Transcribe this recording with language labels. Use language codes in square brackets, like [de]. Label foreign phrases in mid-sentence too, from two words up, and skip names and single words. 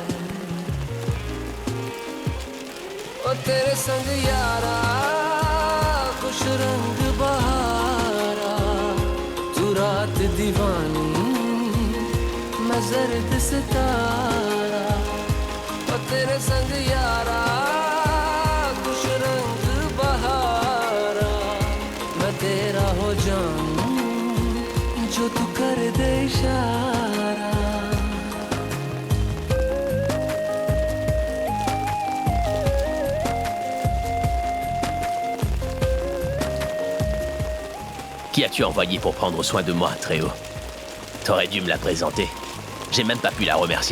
[hi] ओ तेरे संग यारा खुश रंग बहारा तू रात दीवानी मैं जर्द सितारा तेरे संग यारा खुश रंग बहारा मैं तेरा हो जाऊं जो तू कर दे इशारा [fr] Qui as-tu envoyé pour prendre soin de moi, Tréo? T'aurais dû me la présenter. J'ai même pas pu la remercier.